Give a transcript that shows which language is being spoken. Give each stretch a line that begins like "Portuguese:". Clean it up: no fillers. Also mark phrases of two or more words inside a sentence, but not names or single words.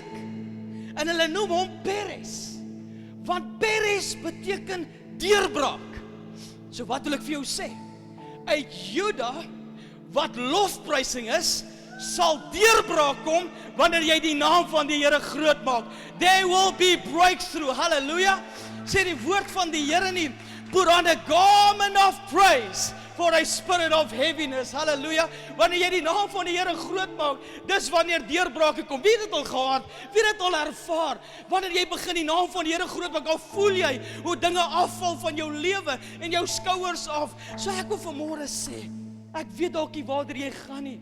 Afrikaans: En hulle noem hom Peres. Want Peres beteken deurbraak. So wat wil ek vir jou sê? Uit Juda, wat lofprysing is, sal deurbraak kom, wanneer jy die naam van die Here groot maak.
English: There will be breakthrough, hallelujah.
Afrikaans: Sê die woord van die Here nie,
English: put on a garment of praise, for a spirit of heaviness, hallelujah.
Afrikaans: Wanneer jy die naam van die Here groot maak, dis wanneer deurbrake kom. Wie het dit al gehad? Wie het dit al ervaar? Wanneer jy begin die naam van die Here groot maak, al voel jy hoe dinge afval van jou lewe en jou skouers af. So ek wil vanmôre sê, ek weet dalk nie waar jy gaan nie.